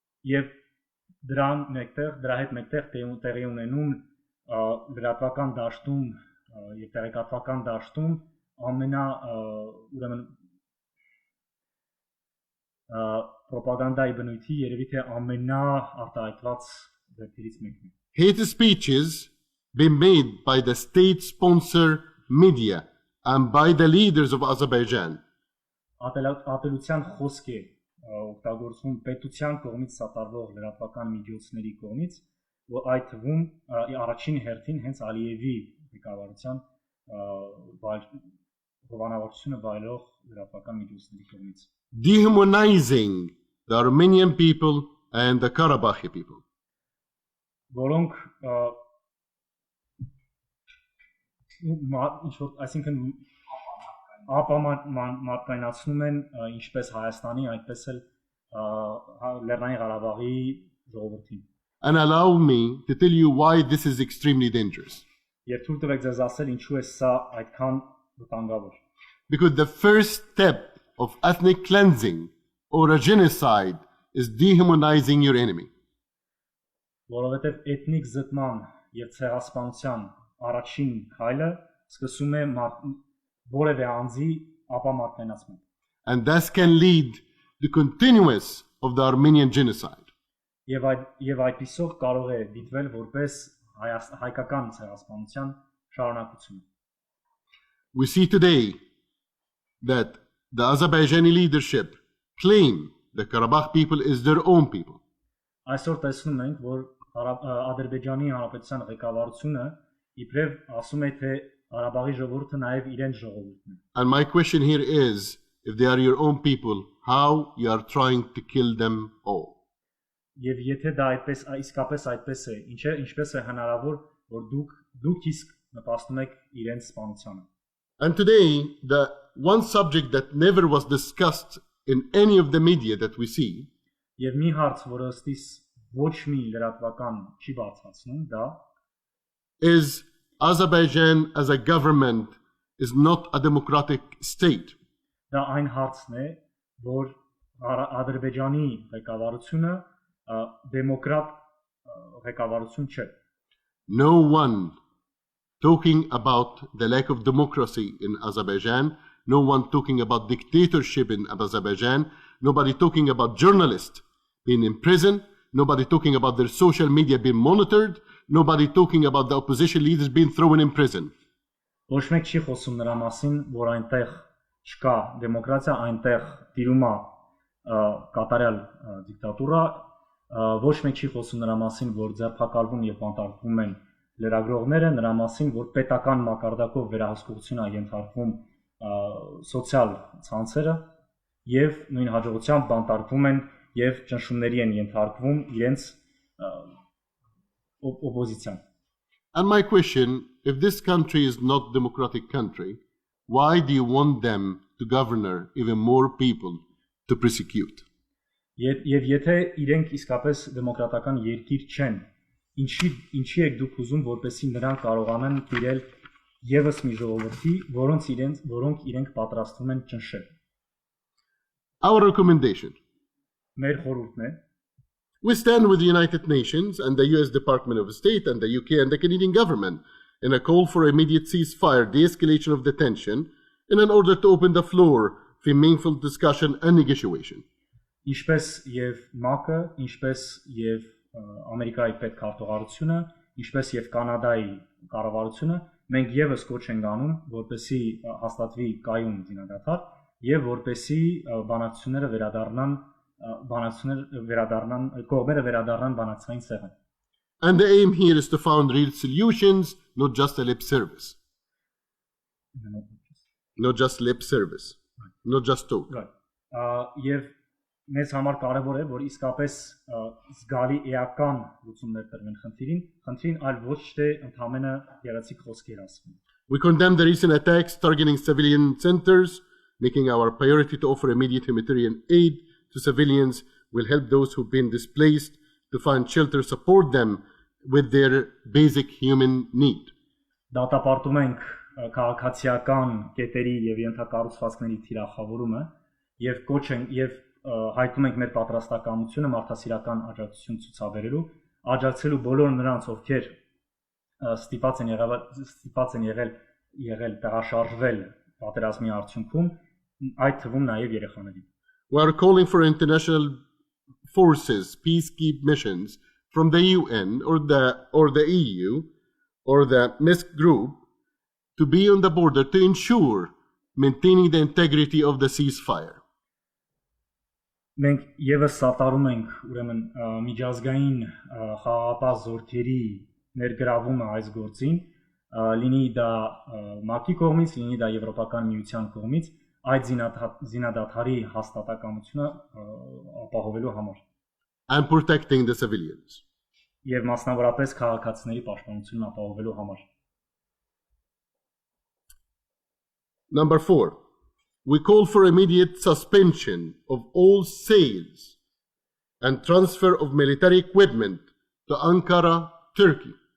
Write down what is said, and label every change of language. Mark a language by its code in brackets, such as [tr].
[hy] Եվ դրա հետ մեկտեղ տեղի ունենում լրատվական դաշտում եւ տեղեկատվական դաշտում ուրեմն propagandայի բնույթի երևի թե ամենաարտահայտված դեպքերից մեկն է։ [en] Hate speeches being made by the state-sponsored media and by the leaders of Azerbaijan. [hy] Ատելության խոսք է օգտագործվում պետության կողմից սատարվող լրատվական միջոցների կողմից, որ այդ թվում առաջին հերթին հենց Ալիևի ղեկավարության հովանավորությունը վայելող լրատվական միջոցների կողմից։ [en] Dehumanizing the Armenian people and the Karabakhi people. [hy] Որոնք այսինքն ապամարտկայնացնում են ինչպես Հայաստանի, այդպես էլ Լեռնային Ղարաբաղի ժողովրդին։ [en] And allow me to tell you why this is extremely dangerous. [hy] Եվ թույլ տվեք ձեզ ասել ինչու է սա այդքան վտանգավոր։ [en] Because the first step of ethnic cleansing or a genocide is dehumanizing your enemy. [hy] Որովհետև էթնիկ զտման եւ ցեղասպանության առաջին քայլը սկսում է որևէ անձի ապամարտկայնացման։ [en] And that can lead to continuous of the Armenian genocide. [hy] Եվ այդպիսով կարող է դիտվել որպես հայկական ցեղասպանության շարունակություն։ [en] We see today that the Azerbaijani leadership claim the Karabakh people is their own people. [hy] Այսօր տեսնում ենք, որ Ադրբեջանի հանրապետության ղեկավարությունը իբրև ասում է, թե Ղարաբաղի ժողովուրդը նաև իրենց ժողովուրդն է։ [en] And my question here is, if they are your own people, how you are trying to kill them all? [hy] Եվ եթե դա այդպես իսկապես այդպես է, ինչպես է հնարավոր, որ դուք իսկ նպաստում եք իրենց սպանությանը։ [en] And today, the one subject that never was discussed in any of the media that we see [hy] Եվ մի հարց, որը ըստիս ոչ մի լրատվական չի բարձրացնում, դա [en] is Azerbaijan as a government is not a democratic state. [hy] Դա այն հարցն է, որ Ադրբեջանի ղեկավարությունը դեմոկրատ ղեկավարություն չէ։ [en] No one talking about the lack of democracy in Azerbaijan, no one talking about dictatorship in Azerbaijan, nobody talking about journalists being in prison, nobody talking about their social media being monitored, nobody talking about the opposition leaders being thrown in prison. [hy] Ոչ մեկ չի խոսում նրա մասին, որ այնտեղ չկա դեմոկրատիա, այնտեղ տիրում է կատարյալ դիկտատուրա, ոչ մեկ չի խոսում նրա մասին, որ ձերբակալվում եւ բանտարկվում են լրագրողները, նրա մասին, որ պետական մակարդակով վերահսկողություն է ենթարկվում սոցիալ ցանցերը եւ նույն հաջողությամբ բանտարկվում են եւ ճնշումների են ենթարկվում իրենց օպոզիցիան։ [en] And my question, if this country is not democratic country, why do you want them to govern even more people to persecute? [hy] Եվ եթե իրենք իսկապես դեմոկրատական երկիր չեն, ինչի եք դուք ուզում, որպեսզի նրանք կարողանան տիրել եւս մի ժողովրդի, որոնք իրենք պատրաստվում են ճնշել։ [en] Our recommendation. [hy] Մեր խորհուրդն է, [en] We stand with the United Nations and the US Department of State and the UK and the Canadian government in a call for immediate ceasefire, de-escalation of the tension, and in order to open the floor for meaningful discussion and negotiation. [hy] ինչպես եւ ՄԱԿ-ը, ինչպես եւ Ամերիկայի Պետքարտուղարությունը, ինչպես եւ Կանադայի կառավարությունը, մենք եւս կոչ ենք անում, որպեսզի հաստատվի կայուն զինադադար եւ որպեսզի բանակցությունները կողմերը վերադառնան բանակցային սեղան։ [en] And the aim here is to find real solutions, not just a lip service. Not just lip service. Not just talk. [hy] Եվ մեզ համար կարևոր է, որ իսկապես զգալի էական լուծումներ տրվեն խնդրին, այլ ոչ թե ընդհանրապես երացիկ խոսքեր ասվեն։ [en] We condemn the recent attacks targeting civilian centers, making our priority to offer immediate humanitarian aid to civilians will help those who've been displaced to find shelter, support them with their basic human need. [hy] Դատապարտում ենք քաղաքացիական կետերի եւ ենթակառուցվածքների թիրախավորումը եւ կոչ ենք եւ հայտնում ենք մեր պատրաստակամությունը մարդասիրական աջակցություն ցուցաբերելու, աջակցելու բոլոր նրանց, ովքեր ստիպված են եղել տեղաշարժվել պատերազմի արդյունքում, այդ թվում նաեւ երեխաներին։ [en] We are calling for international forces, peacekeeping missions from the UN or the EU or the Minsk group to be on the border to ensure maintaining the integrity of the ceasefire. [hy] Մենք եւս սատարում ենք ուրեմն միջազգային խաղաղապահ զորքերի ներգրավումը այս գործին, լինի դա ՄԱԿ-ի կողմից, լինի դա Եվրոպական միության կողմից, այդ զինադադարի հաստատակամությունը ապահովելու համար [en] and protecting the civilians. [hy] Եվ մասնավորապես քաղաքացիների պաշտպանությունն ապահովելու համար։ [en] Number 4. We call for immediate suspension of all sales and transfer of military equipment to Ankara, Turkey.